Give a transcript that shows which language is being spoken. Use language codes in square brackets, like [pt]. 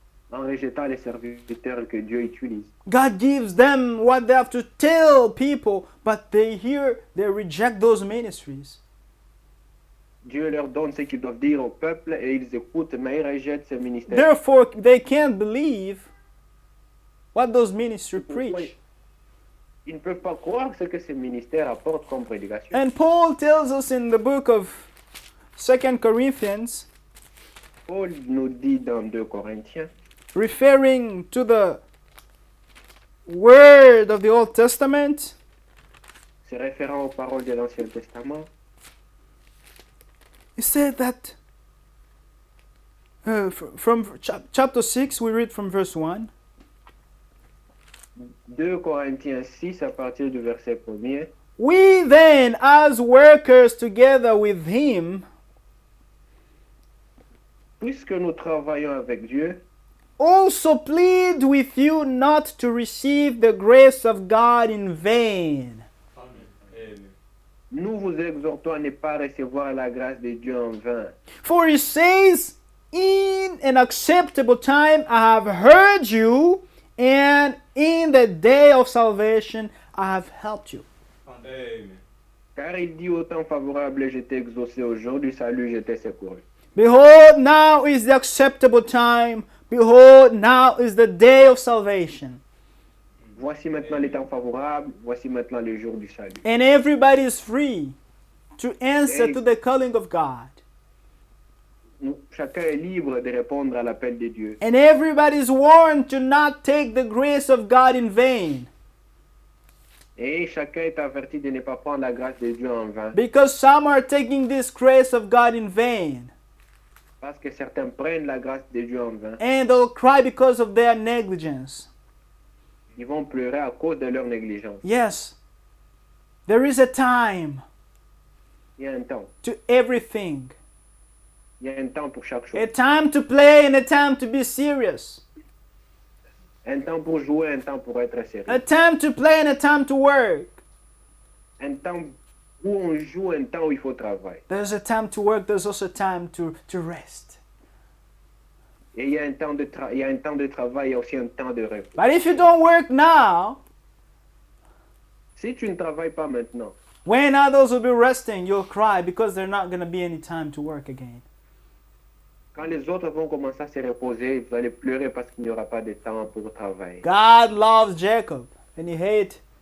[fr] en rejetant les serviteurs que Dieu utilise. [en] God gives them what they have to tell people, but they reject those ministries. [fr] Dieu leur donne ce qu'ils doivent dire au peuple et ils écoutent, mais ils rejettent ce ministère. [en] Therefore, they can't believe what those ministries preach. [fr] Ils ne peuvent pas croire ce que ce ministère apporte comme prédication. [en] And Paul tells us in the book of 2 Corinthians, [fr] Paul nous dit dans 2 Corinthiens, [en] referring to the word of the Old Testament, [fr] se référant aux paroles de l'Ancien Testament, [en] he said that from chapter 6, we read from verse 1. [fr] 2 Corinthiens 6 à partir du verset 1er. [en] We then, as workers together with him, [fr] Puisque nous travaillons avec Dieu, [en] also plead with you not to receive the grace of God in vain. Amen. [fr] nous vous exhortons à ne pas recevoir la grâce de Dieu en vain. [en] For he says, in an acceptable time I have heard you, and in the day of salvation I have helped you. Amen. [fr] Car il dit au temps favorable, j'étais exaucé, au jour du salut, j'étais secouru. [en] Behold, now is the acceptable time. Behold, now is the day of salvation. [fr] Voici maintenant les temps favorables, voici maintenant le jour du salut. [en] And everybody is free to answer to the calling of God. [fr] Chacun est libre de répondre à l'appel de Dieu. [en] And everybody is warned to not take the grace of God in vain. [fr] Et chacun est averti de ne pas prendre la grâce de Dieu en vain. [en] Because some are taking this grace of God in vain. [fr] Parce que certains prennent la grâce de Dieu en vain. [en] And they'll cry because of their negligence. [fr] Ils vont pleurer à cause de leur négligence. [en] Yes, there is a time [fr] Il y a un temps. [en] to everything. [fr] Il y a un temps pour chaque chose. [en] A time to play and a time to be serious. [fr] Un temps pour jouer, un temps pour être sérieux. [en] A time to play and a time to work. [fr] Un temps où on joue, un temps où il faut travailler. [en] There's a time to work, there's also a time to rest. [fr] Et il y a un temps de travail, il y a aussi un temps de repos. [en] But if you don't work now, [fr] Si tu ne travailles pas maintenant, [en] when others will be resting, you'll cry because there's not going to be any time to work again. [fr] quand les autres vont commencer à se reposer, vous allez pleurer parce qu'il n'y aura pas de temps pour travailler. [en] God loves Jacob and he hates